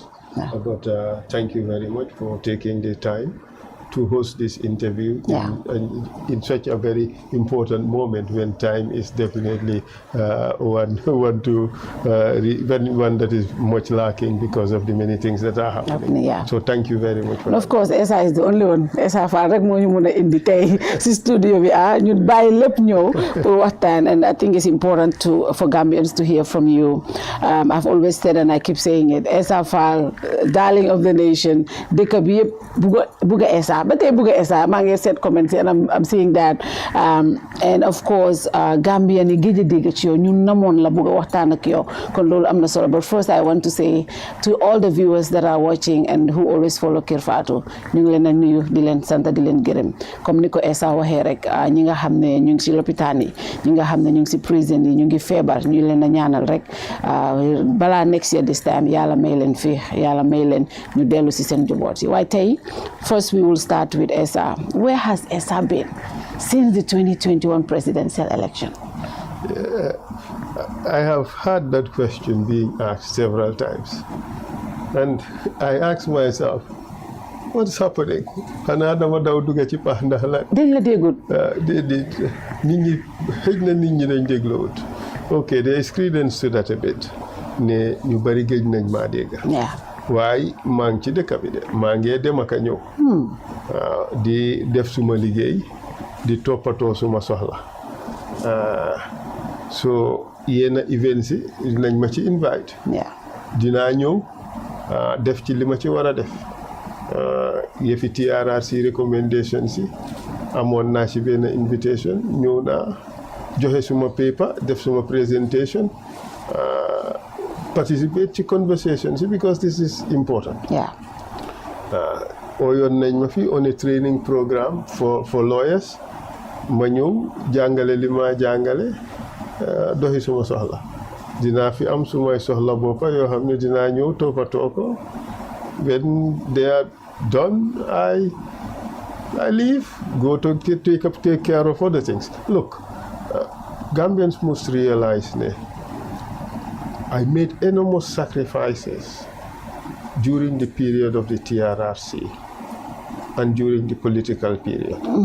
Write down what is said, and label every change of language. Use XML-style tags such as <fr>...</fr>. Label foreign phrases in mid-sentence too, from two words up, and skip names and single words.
<en>But thank you very much for taking the time to host this interview in such a very important moment when time is definitely one that is much lacking because of the many things that are happening. So thank you very much for of course, Essa is the only one.</en> <wo>Essa Faal rek moo ñu mën a indi tey si studio bi ñu bàyyi lépp ñëw pour waxtaan,</wo> <en>and I think it's important for Gambians to hear from you. I've always said, and I keep saying it, Essa Faal, darling of the nation,</en> <wo>dëkk bi yëpp bugg a Essa.</wo> <en>But they</en> <wo>buga Essa, maa ngi</wo> <en>set comments and I'm seeing that, and of course</en> <wo>Gambia ni géej a dégg ci yow ñun namoon la buga waxtaan ak yow kon loolu am na solo.</wo> <en>But first I want to say to all the viewers that are watching and who always follow Kerr Fatou,</en> <wo>ñu ngi leen a nuyu di leen sant di leen gërëm comme ni ko Essa waxee rek, ñi nga xam ne ñu ngi si lopitaan yi, ñi nga xam ne ñu ngi si prison yi, ñu ngi feebar, ñu leen a ñaanal rek balaa</wo> <en>next year this time</en> <wo>yàlla may leen fii, yàlla may leen ñu dellu si seen njaboot yi. Waaye tey</wo> <en>first we will start with Essa. Where has Essa been since the 2021 presidential election? I have had that question being asked several times, and I ask myself, what's happening?</en> <wo>Xanaa dama daw dugg ci pax ndax la dañ la déggut déedéet nit ñi xëj na nit ñi dañ dégluwut.</wo> <en>Okay, there is credence to that a bit</en> <wo>ne ñu bari géej nañ maa dégg. waaye maa ngi ci dëkk bi de maa ngi dem ak a ñëw di def suma liggéey di toppatoo suma soxla so yenn events yi dinañ ma ci invite dinaa ñëw def ci li ma ci war a def yëfi TRRC recommendations yi amoon naa ci benn invitation ñëw naa joxe suma paper def suma presentation</wo> <en>participate to conversations because this is important.</en> <wo>Oyoon nañ ma fi</wo> <en>on a training program for lawyers</en> <wo>ma ñëw jàngale li ma jàngale doxi suma soxla dinaa fi am sumay soxla boppa yoo xam ne dinaa ñëw toppatoo ko</wo> <en>when they are done I leave, go to take care of other things. Look, Gambians must realize I made enormous sacrifices during the period of the TRRC and during the political period.</en>